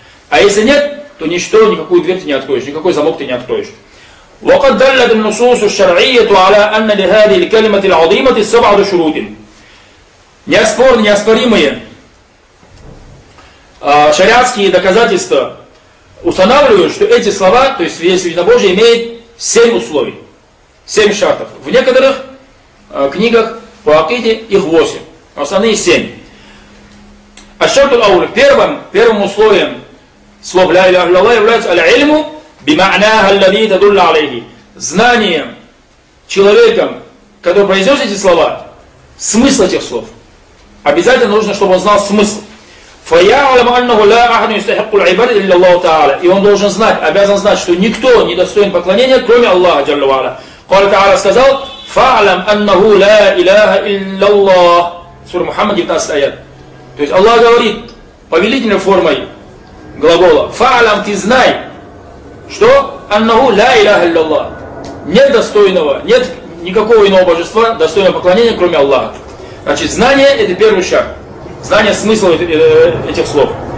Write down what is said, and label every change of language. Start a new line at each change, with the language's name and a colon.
Russian: А если нет, то ничто, никакую дверь ты не откроешь, никакой замок ты не откроешь.
Arabic: وقد دلت النصوص الشرعية على أن لهذه الكلمة العظيمة سبع شروط.
Russian: Неоспоримые шариатские доказательства устанавливают, что эти слова, то есть свидетельство на Божие, имеют семь условий, семь шартов. В некоторых книгах по акиде их восемь, основные семь.
Arabic: الشرط الأول.
Russian: Первым условием слов «Ля иляха илляллах» является «Аль-Ильму».
Arabic: بِمَعْنَاهَا الَّذِي تَدُلَّ عَلَيْهِ.
Russian: Знанием, человеком, который произнес эти слова, смысл этих слов. Обязательно нужно, чтобы он знал смысл.
Arabic: فَيَعْلَمُ أَنَّهُ لَا أَحَدٌ يُسْتَحِقُّ الْعِبَادَةَ إِلَّا اللَّهُ تَعَالَى.
Russian: И он должен знать, обязан знать, что никто не достоин поклонения, кроме Аллаха,
Arabic: جَلَّ وَعَلَى. قَالَ تَعَالَى
Russian: сказал,
Arabic: فَعْلَمْ أَنَّهُ لَا إِلَهَ إِلَّا اللَّهُ.
Russian: Сура Мухаммад, 19 аят. То есть Аллах говорит повелительной формой глагола.
Arabic: فَعْلَمْ,
Russian: ты знай. Что?
Arabic: Аннаху ля иляха илляллах.
Russian: Нет достойного, нет никакого иного божества, достойного поклонения, кроме Аллаха. Значит, знание – это первый шарт. Знание смысла этих слов.